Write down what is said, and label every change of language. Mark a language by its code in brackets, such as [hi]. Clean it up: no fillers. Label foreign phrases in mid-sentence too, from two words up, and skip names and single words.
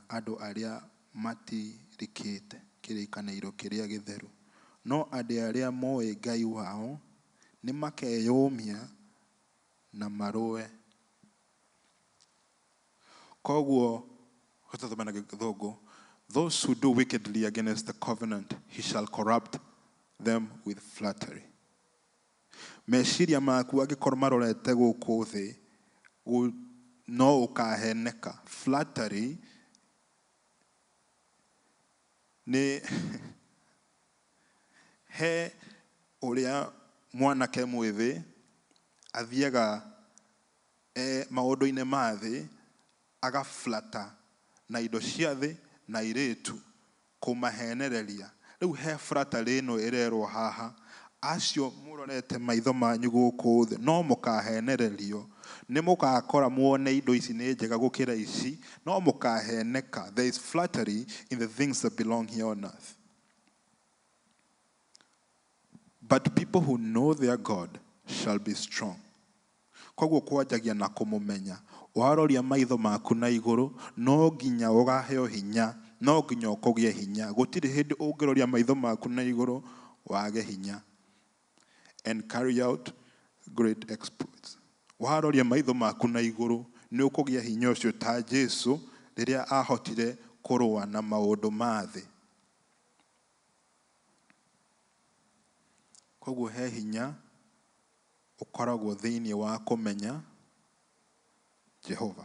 [ki] andũ arĩa matirikĩte kĩrĩkanĩro kĩrĩa gĩtheru, no andũ arĩa moĩ Ngai wao nĩmakeyũmia na marũe. Koguo hotathomana gĩthũngũ, [en] those who do wickedly against the covenant, he shall corrupt them with flattery. [ki] Meciria maku angĩkorwo marorete gũkũ thĩ no ũkaheneka. Flattery nĩ he ũrĩa mwanake mwĩthĩ athiaga maũndũ-inĩ ma thĩ agaflata na indo cia thĩ na irĩtu kũmahenereria. Rĩu he flattery ĩno ĩrerwo haha, acio mũrorete maitho manyu gũkũ thĩ no mũkahenererio, nĩ mũgakora muone indo ici nĩ njega gũkĩra ici, no mũkaheneka. [en] There is flattery in the things that belong here on earth. But people who know their God shall be strong. [ki] Koguo kwanjagia na kũmũmenya. Waroria maitho maku na igũrũ, no nginya ũgaheo hinya, no nginya ũkũgĩa hinya. Gũtirĩ hĩndĩ ũngĩroria maitho maku na igũrũ wage hinya [en] and carry out great exploits. [ki] Waroria maitho maku na igũrũ nĩ ũkũgĩa hinya ũcio ta Jesu rĩrĩa ahotire kũrũa na maũndũ ma thĩ. Koguo he hinya ũkoragwo thĩinĩ wa kũmenya Jehova.